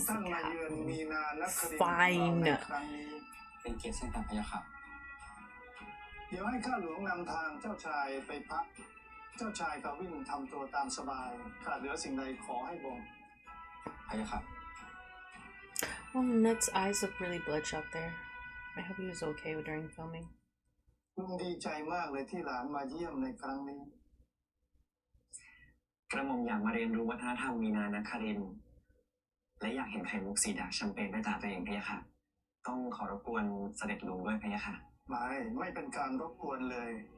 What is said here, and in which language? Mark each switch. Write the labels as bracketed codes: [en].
[th] ทุกท่านมาเยือนมีนานักครินทร์ Fine ในครั้งนี้ เป็นเกียรติเช่นกันพะยะค่ะ เดี๋ยวให้ข้าหลวงนำทางเจ้าชายไปพัก เจ้าชายกาวินทำตัวตามสบายขาดเหลือสิ่งใดขอให้บอก พะยะค่ะ [en] Oh, Ned's eyes look really bloodshot there. I hope he was okay during filming. [th] ลุงดีใจมากเลยที่หลานมาเยี่ยมในครั้งนี้ กระหม่อมอยากมาเรียนรู้วัฒนธรรมมีนานาคารินทร์และอยากเห็นไข่มุกสีดาแชมเปญด้วยตาตัวเองพะยะค่ะ ต้องขอรบกวนเสด็จลุงด้วยพะยะค่ะ ไม่เป็นการรบกวนเลย